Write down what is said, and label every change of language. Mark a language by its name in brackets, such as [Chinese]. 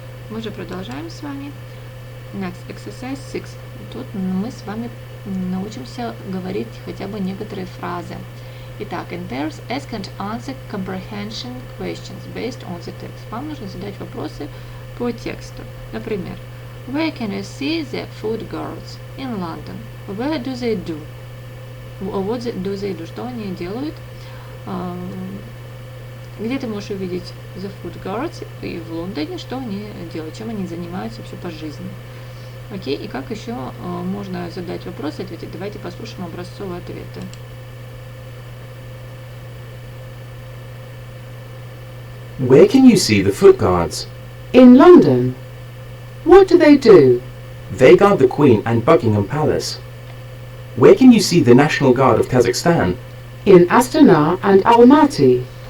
[Russian] Мы же продолжаем с вами. [English] Next, exercise 6. [Russian] Тут мы с вами научимся говорить хотя бы некоторые фразы. [English] Итак, in pairs, ask and answer comprehension questions based on the text. [Russian] Вам нужно задать вопросы по тексту. [English] Например, where can you see the food guards in London? Where do they do? What do they do? [Russian] Что они делают? Где ты можешь увидеть [English] the food guards [Russian] и в Лондоне, что они делают, чем они занимаются вообще по жизни. Окей, и как еще можно задать вопрос и ответить? Давайте послушаем образцовые ответы. [English] Where can you see the foot guards? In London. What do they do? They guard the Queen and Buckingham Palace. Where can you see the National Guard of Kazakhstan? In Astana and Almaty.